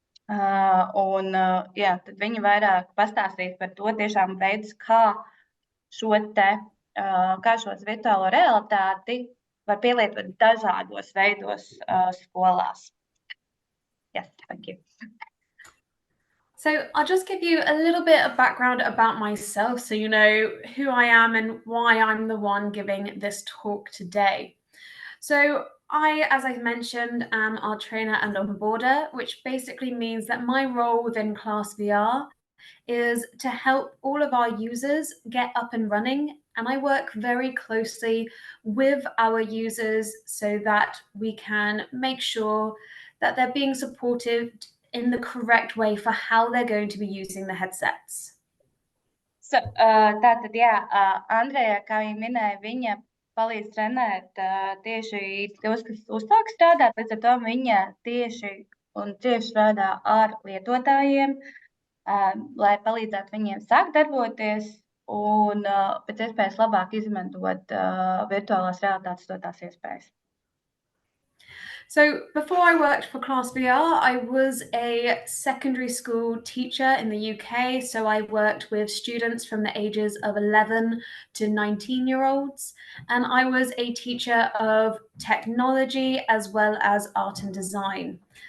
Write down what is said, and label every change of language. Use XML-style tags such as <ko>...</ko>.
<lv>Tad viņa vairāk pastāstīs par to tiešām veidus, kā šos virtuālo realitāti var pielietot dažādos veidos skolās.</lv> <en>Yes, thank you. So I'll just give you a little bit of background about myself so you know who I am and why I'm the one giving this talk today. So I, as I mentioned, am our trainer and onboarder, which basically means that my role within ClassVR is to help all of our users get up and running. And I work very closely with our users so that we can make sure that they're being supported in the correct way for how they're going to be using the headsets.</en> <lv>So, tātad, Andrea, kā viņa minēja, viņa palīdz trenēt tieši tos, kas uzsāk strādāt, līdz ar to viņa tieši strādā ar lietotājiem, lai palīdzētu viņiem sākt darboties un pēc iespējas labāk izmantot virtuālās realitātes dotās iespējas.</lv> <en>So before I worked for ClassVR, I was a secondary school teacher in the UK. So I worked with students from the ages of 11 to 19-year-olds. And I was a teacher of technology as well as art and design.</en>